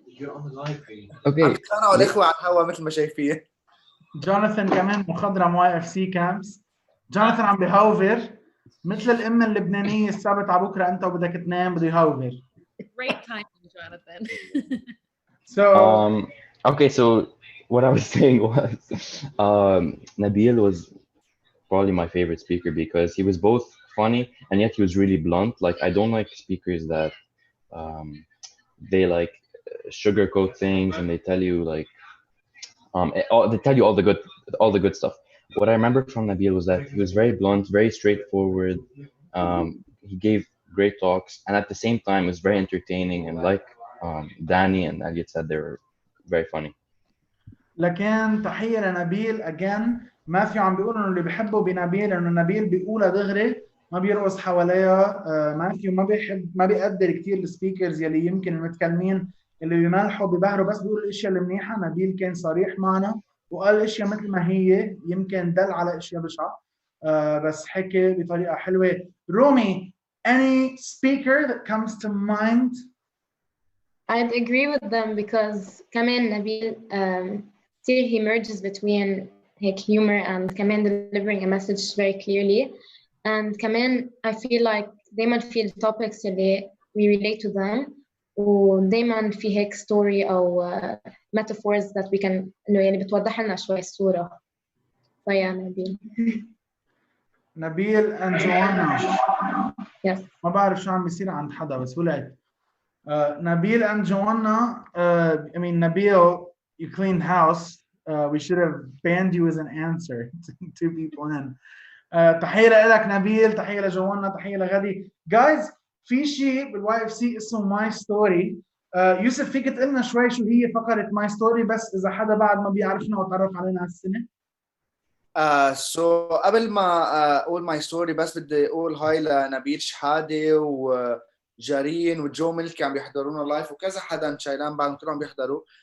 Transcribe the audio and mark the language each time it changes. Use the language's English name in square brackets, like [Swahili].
[English] You're on the live feed. Okay. [Arabic] عم تخانقوا الإخوة على الهوا مثل ما شايفين. جوناثان كمان مخضرم YFC Camps. جوناثان عم بيهوفر مثل الأم اللبنانية السبت على بكرة أنت وبدك تنام بده يهوفر. [English] Great timing, Jonathan. So okay, so what I was saying was, Nabil was probably my favorite speaker because he was both funny and yet he was really blunt. Like I don't like speakers that they like sugarcoat things and they tell you like they tell you all the good stuff. What I remember from Nabil was that he was very blunt, very straightforward. He gave great talks, and at the same time, was very entertaining. And like Danny and Elliot said, they were very funny. [Arabic] لكن تحية لنبيل again. ماثيو عم بيقول انه اللي بحبه بنبيل انه نبيل بيقولها دغري ما بيرقص حواليها. ماثيو ما بيقدر كثير السبيكرز يلي يمكن المتكلمين اللي بيملحوا بيبهروا بس بيقولوا الاشياء المنيحه. نبيل كان صريح معنا وقال الاشياء مثل ما هي، يمكن دل على اشياء بشعه بس حكي بطريقه حلوه. [English] رومي, any speaker that comes to mind? I'd agree with them because كمان نبيل he merges between like humor and كمان delivering a message very clearly. And كمان I feel like دايما في topics اللي we relate to them [Arabic] ودايما في [English] هيك story أو metaphors that we can [Arabic] إنه يعني بتوضح لنا شوي الصورة. فيا نبيل. [English] نبيل and Joanna. Yes. [Arabic] ما بعرف شو عم بيصير عند حدا بس ولعت. [English] Nabil and Joanna, I mean, Nabil, you cleaned house. We should have banned you as an answer. Two people in. [Arabic] تحية لك نبيل، تحية لجوانا، تحية لغدي. Guys, في شيء بالواي اف سي اسمه ماي ستوري. يوسف فيك تقول لنا شوي شو هي فقرة ماي ستوري بس إذا حدا بعد ما بيعرفنا وتعرف علينا هالسنة؟ So قبل ما أقول ماي ستوري بس بدي أقول هاي لنبيل شحادة وجارين وجو ملكي عم بيحضرونا لايف وكذا حدا شايلان بعدهم كلهم بيحضروا.